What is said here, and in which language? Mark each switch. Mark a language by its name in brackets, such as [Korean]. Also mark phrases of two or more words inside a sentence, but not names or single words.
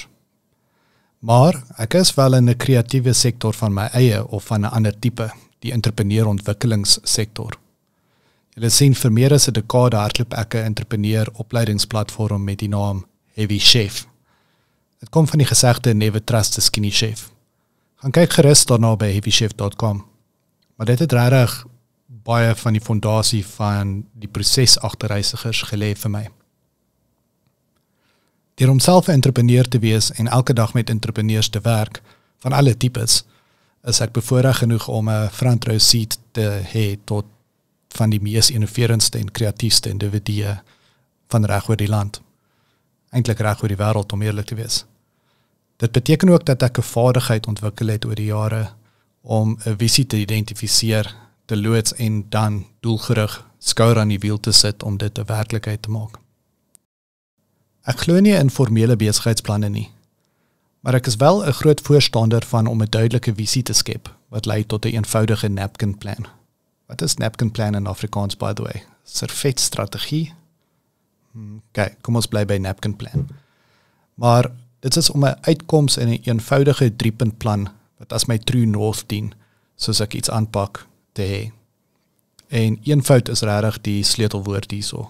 [Afrikaans] Maar ek is wel in 'n kreatiewe sektor van my eie of van 'n ander tipe, die entrepreneur-ontwikkelingssektor. Julle sien, vir meer as 'n dekade hardloop ek 'n entrepreneur-opleidingsplatform met die naam Heavy Chef. Dit kom van die gesegde [English] never trust a skinny chef. [Afrikaans] Gaan kyk gerus daarna by heavychef.com. Maar dit het regtig baie van die fondasie van die proses agter Reisigers gelê vir my. Deur om self 'n entrepreneur te wees en elke dag met entrepreneurs te werk, van alle tipes, is ek bevoorreg genoeg om 'n [English] front row seat [Afrikaans] te hê tot van die mees innoverendste en kreatiefste individue van reg oor die land. Eintlik reg oor die wêreld, om eerlik te wees. Dit beteken ook dat ek 'n vaardigheid ontwikkel het oor die jare om 'n visie te identifiseer, te loods en dan doelgerig skouer aan die wiel te sit om dit 'n werklikheid te maak. Ek glo nie in formele besigheidsplanne nie, maar ek is wel 'n groot voorstander van om 'n duidelike visie te skep wat lei tot 'n eenvoudige [English] napkin plan. [Afrikaans] Wat is [English] napkin plan [Afrikaans] in Afrikaans, [English] by the way? [Afrikaans] Servetstrategie? Okay, kom ons bly by [English] napkin plan. [Afrikaans] Maar dit is om 'n uitkoms in 'n eenvoudige 3-punt plan wat as my [English] true north [Afrikaans] dien, soos ek iets aanpak te hê. En eenvoud is regtig die sleutelwoord hierso.